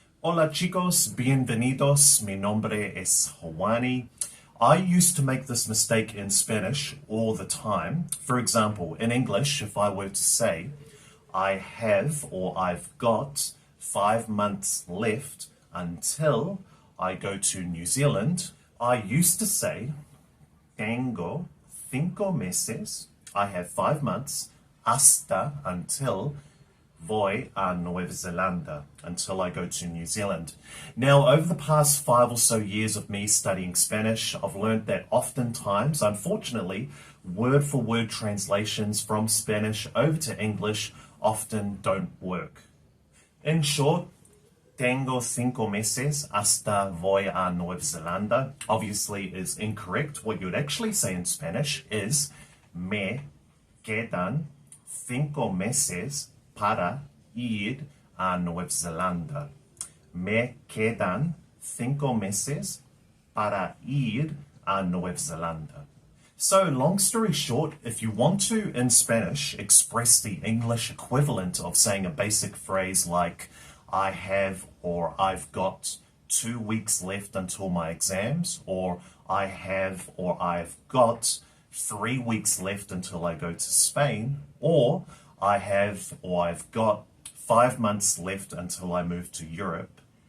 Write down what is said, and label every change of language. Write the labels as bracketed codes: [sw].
[es] Hola chicos, bienvenidos. Mi nombre es Juani. [en] I used to make this mistake in Spanish all the time. For example, in English, if I were to say, I have or I've got 5 months left until I go to New Zealand, I used to say, [es] tengo 5 meses. [en] I have 5 months [es] hasta [en] until [es] voy a Nueva Zelanda, [en] until I go to New Zealand. Now, over the past 5 or so years of me studying Spanish, I've learned that oftentimes, unfortunately, word for word translations from Spanish over to English often don't work. In short, [es] tengo 5 meses hasta voy a Nueva Zelanda [en] obviously is incorrect. What you would actually say in Spanish is [es] me quedan 5 meses para ir a Nueva Zelanda. Me quedan 5 meses para ir a Nueva Zelanda. [en] So, long story short, if you want to, in Spanish, express the English equivalent of saying a basic phrase like, I have or I've got 2 weeks left until my exams, or I have or I've got 3 weeks left until I go to Spain, or I have or I've got 5 months left until I move to Europe.